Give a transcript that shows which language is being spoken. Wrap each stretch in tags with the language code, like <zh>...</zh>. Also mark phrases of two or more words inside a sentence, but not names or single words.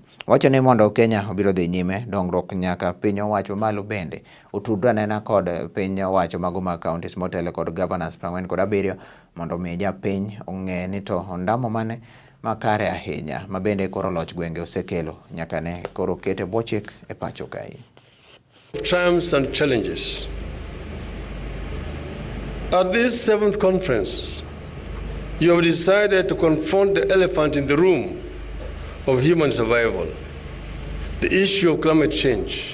<luo>Wacho ni mondo Kenya obiro dhi nyime dongruok nyaka piny owacho malo bende otudre nena kod piny owacho mago mag counties motelo kod governors 47 mondo mi japiny ong'e ni to ondamo mane makare ahinya mabende koro Loch gwenge osekelo nyaka ne koro kete bwo chik e pacho kae.</luo> <en>Triumphs and challenges. At this 7th conference, you have decided to confront the elephant in the room of human survival, the issue of climate change.</en>